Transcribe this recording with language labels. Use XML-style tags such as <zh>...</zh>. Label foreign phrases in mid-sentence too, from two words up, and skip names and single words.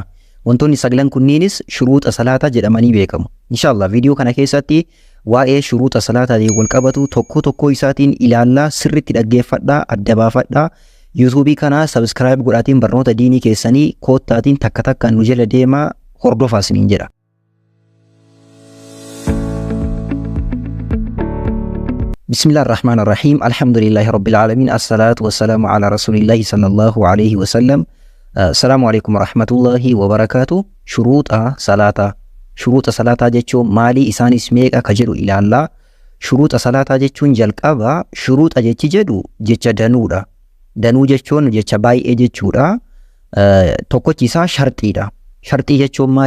<om>Wantoonni sagalan kunniinis shuruuxa salaataa jedhamanii beekamu. Inshallah viidiyoo kana keessatti waa'ee shuruuxa salaataa wal qabatu tokko isaatiin ilaallaa, sirriitti dhaggeeffadhaa, adda baafadhaa. YouTube kana subscribe godhaatiin barnoota diinii keessanii koottaatiin takka takkaan nu jala deemaa hordofaa isiniin jedha.</om> <ar>بسم الله الرحمن الرحيم. الحمد لله رب العالمين. الصلاة والسلام على رسول الله صلى الله عليه وسلم. السلام عليكم ورحمة الله وبركاته.</ar> <om>Shuruuxa salaataa. Shuruuxa salaataa jechuun maalii isaanis meeqa ka jedhu ilaallaa. Shuruuxa salaataa jechuun jalqaba shuruuxa jechi jedhu jecha danuudha. Danuu jechuun jecha baay'ee jechuudha. Tokkochi isaa sharxiidha. Sharxii jechuun maalii?</om>